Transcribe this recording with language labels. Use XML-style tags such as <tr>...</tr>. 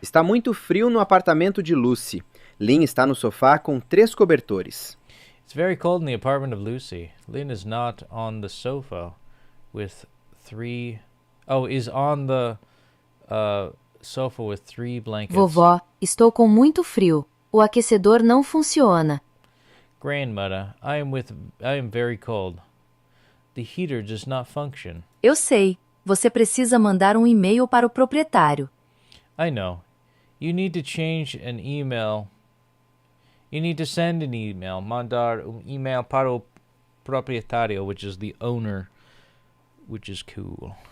<pt>Está muito frio no apartamento de Lucy. Lynn está no sofá com 3 cobertores.</pt> <en>It's very cold in the apartment of Lucy. Lynn is not on the sofa with 3... Oh, is on the sofa with 3 blankets.</en> <pt>Vovó, estou com muito frio. O aquecedor não funciona.</pt> <en>Grandmother, I am very cold. The heater does not function.</en> <pt>Eu sei. Você precisa mandar um e-mail para o proprietário.</pt> <en>I know. You need to change an email. You need to send an email.</en> <pt>Mandar email para o proprietário,</pt> <en>which is the owner, which is cool.</en>